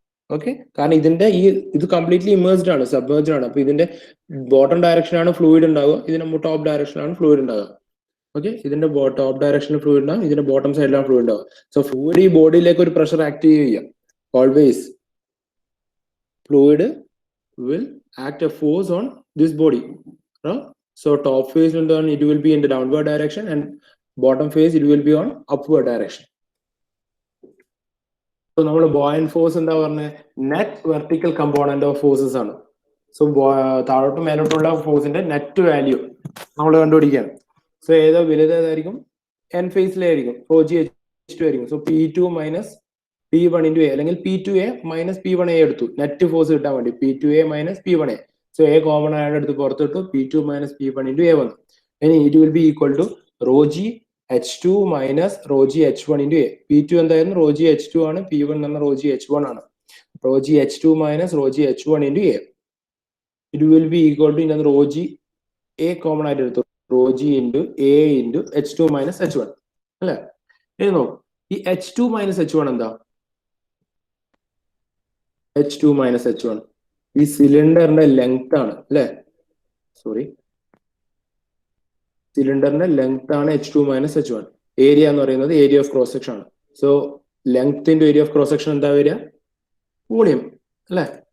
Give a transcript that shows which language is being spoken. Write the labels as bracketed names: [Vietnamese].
[Malayalam] Okay, കാരണം ഇതിന്റെ ഇത് കംപ്ലീറ്റ്ലി ഇമേഴ്സ്ഡ് ആണ്, സബ്മേർജ്ഡ് ആണ്. അപ്പൊ ഇതിന്റെ ബോട്ടം ഡയറക്ഷൻ ആണ് ഫ്ലൂയിഡ് ഉണ്ടാവുക, ഇതിന്റെ ടോപ്പ് ഡയറക്ഷൻ ആണ് ഫ്ലൂയിഡ് ഉണ്ടാവുക. ഓക്കെ, ഇതിന്റെ ടോപ്പ് ഡയറക്ഷനിൽ ഫ്ലൂയിഡ് ഉണ്ടാവും, ഇതിന്റെ ബോട്ടം സൈഡിലാണ് ഫ്ലൂയിഡ് ഉണ്ടാവുക. സോ ഫ്ലൂയിഡ് ഈ ബോഡിയിലേക്ക് ഒരു പ്രഷർ ആക്ട് ചെയ്യുക. [English] Always fluid will act a force on this body. So top phase it will be in the downward direction and bottom phase it will be on upward direction. So നമ്മൾ buoyant force [Malayalam] എന്താ പറഞ്ഞ [English] net vertical component of forces ആണ്. [Malayalam] So താഴോട്ടും മേലോട്ടുള്ള ഫോഴ്സിന്റെ net value നമ്മൾ കണ്ടുപിടിക്കുകയാണ്. So ഏതോ വലുതായിരിക്കും? N ഫേസിലായിരിക്കും, raw G H2 ആയിരിക്കും. So P2 minus P1 into A അല്ലെങ്കിൽ P2A minus P1A എടുത്തു നെറ്റ് ഫോഴ്സ് കിട്ടാൻ വേണ്ടി. [English] P2A minus P1A. [Malayalam] So A common ആയിട്ട് എടുത്ത് പുറത്തിട്ടു, P2 minus P1 into A വന്നു. [English] ഇനി it will be equal to rho G H2 minus rho G H1 into A. [Malayalam] P2 എന്തായിരുന്നു? [English] rho G H2 ആണ്. P1 എന്ന rho G H1 ആണ്. rho G H2 minus rho G H1 into A. It will be equal to [Malayalam] ഇതിനകത്ത് [English] rho G A [Malayalam] common ആയിട്ട് എടുത്തു, [English] rho G into A into H2 minus H1 അല്ലേ? [Malayalam] ഇനി നോക്കും, ഈ H2 minus H1 എന്താ? H2 minus H1 ഈ സിലിണ്ടറിന്റെ ലെങ്ത് ആണ് അല്ലെ? സോറി, സിലിണ്ടറിന്റെ ലെങ്ത് ആണ് H2 minus H1. ഏരിയ എന്ന് പറയുന്നത് ഏരിയ ഓഫ് ക്രോസ് സെക്ഷൻ ആണ്. So ലെങ്ത്തിന്റെ area of cross section എന്താ വരിക? വോളിയം അല്ലെ?